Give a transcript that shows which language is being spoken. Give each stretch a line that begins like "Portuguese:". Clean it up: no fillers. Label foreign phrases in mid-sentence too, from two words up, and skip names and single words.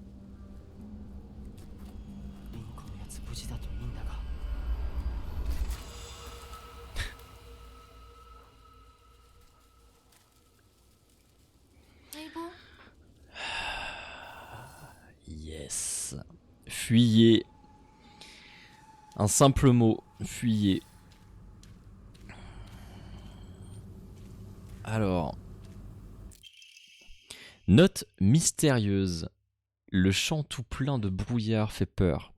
Japanese: リンコのやつ無事だといいんだが。相棒。
French: Yes. Fuyez. Un simple mot. Fuyez. Alors. Note mystérieuse. Le champ tout plein de brouillard fait peur.